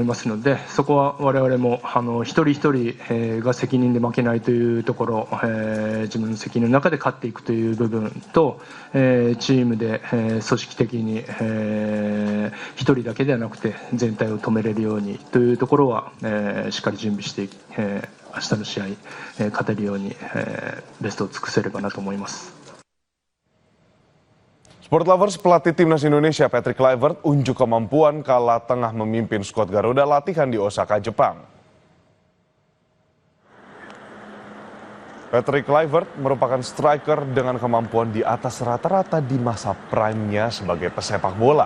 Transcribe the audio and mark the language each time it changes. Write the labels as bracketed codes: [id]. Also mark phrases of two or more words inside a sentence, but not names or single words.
[ja] ますので、そこは我々も一人一人が責任で負けないというところ、自分の責任の中で勝っていくという部分と、チームで組織的に一人だけではなくて全体を止めれるようにというところはしっかり準備して明日の試合勝てるようにベストを尽くせればなと思います。 [en] Sport Lovers, [id] pelatih timnas Indonesia Patrick Kluivert unjuk kemampuan kala tengah memimpin skuad Garuda latihan di Osaka, Jepang. Patrick Kluivert merupakan striker dengan kemampuan di atas rata-rata di masa prime-nya sebagai pesepak bola.